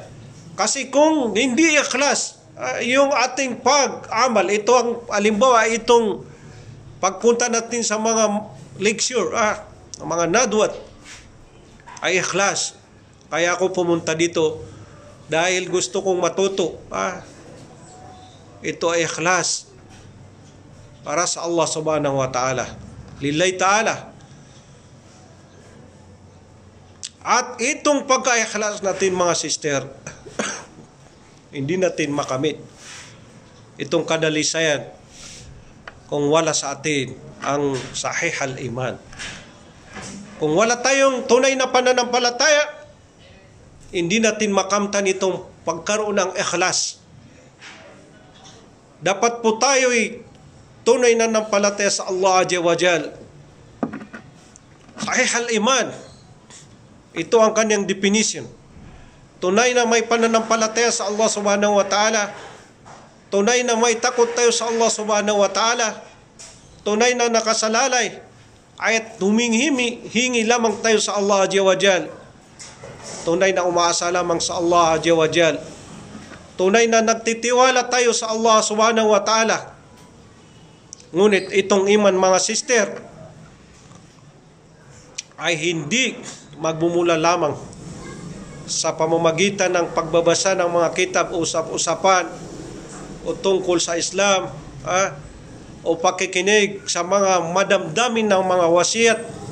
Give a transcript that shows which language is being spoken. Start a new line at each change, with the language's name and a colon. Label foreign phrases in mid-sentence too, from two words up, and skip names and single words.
Filipino: Kasi kung hindi ikhlas, yung ating pag-amal, ito ang, halimbawa, itong pagpunta natin sa mga lecture, mga nadwat, ay ikhlas. Kaya ako pumunta dito dahil gusto kong matuto. Ito ay ikhlas para sa Allah
Arabic: سبحانه وتعالى لله تعالى.
Filipino: At itong pagka-ikhlas natin mga sister, hindi natin makamit itong kadalisayan kung wala sa atin ang
Arabic: صحيح الإيمان.
Filipino: Kung wala tayong tunay na pananampalataya, hindi natin makamtan itong pagkaroon ng ikhlas. Dapat po tayo'y tunay na nampalataya sa Allah
Arabic: عز وجل. صحيح الإيمان,
Filipino: ito ang kanyang definition. Tunay na may pananampalataya sa Allah
Arabic: سبحانه وتعالى.
Filipino: Tunay na may takot tayo sa Allah
Arabic: سبحانه وتعالى.
Filipino: Tunay na nakasalalay at hingi lamang tayo sa Allah
Arabic: عز وجل.
Filipino: Tunay na umaasa lamang sa Allah
Arabic: عز وجل.
Filipino: Tunay na nagtitiwala tayo sa Allah
Arabic: سبحانه وتعالى.
Filipino: Ngunit itong iman mga sister ay hindi magbumula lamang sa pamamagitan ng pagbabasa ng mga kitab o usap-usapan o tungkol sa Islam, o pakikinig sa mga madamdamin ng mga wasiat.